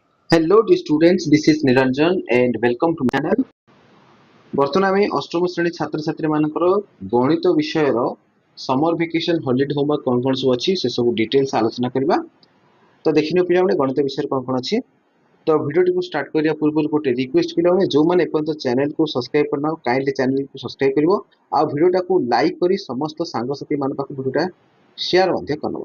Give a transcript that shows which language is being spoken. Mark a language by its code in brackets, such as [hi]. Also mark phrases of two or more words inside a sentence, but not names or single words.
[en] Hello dear students, this is Niranjan and welcome to my channel. [or] ବର୍ତ୍ତମାନ ଆମେ ଅଷ୍ଟମ ଶ୍ରେଣୀ ଛାତ୍ରଛାତ୍ରୀମାନଙ୍କର ଗଣିତ ବିଷୟର [en] summer vacation holiday homework [or] କ'ଣ ସବୁ ଅଛି ସେ ସବୁ ଡିଟେଲ୍ସ ଆଲୋଚନା କରିବା। ତ ଦେଖିନିଅ ପିଲାମାନେ ଗଣିତ ବିଷୟରେ କ'ଣ ଅଛି। ତ ଭିଡ଼ିଓଟିକୁ ଷ୍ଟାର୍ଟ କରିବା ପୂର୍ବରୁ ଗୋଟେ ରିକ୍ୱେଷ୍ଟ ପିଲାମାନେ ଯେଉଁମାନେ ଏପର୍ଯ୍ୟନ୍ତ ଚ୍ୟାନେଲକୁ ସବସ୍କ୍ରାଇବ୍ କରିନାହ କାଇଣ୍ଡଲି ଚ୍ୟାନେଲକୁ ସବସ୍କ୍ରାଇବ୍ କରିବ ଆଉ ଭିଡ଼ିଓଟାକୁ ଲାଇକ୍ କରି ସମସ୍ତ ସାଙ୍ଗସାଥୀମାନଙ୍କ ପାଖକୁ ଭିଡ଼ିଓଟା ସେୟାର ମଧ୍ୟ କରିନେବ।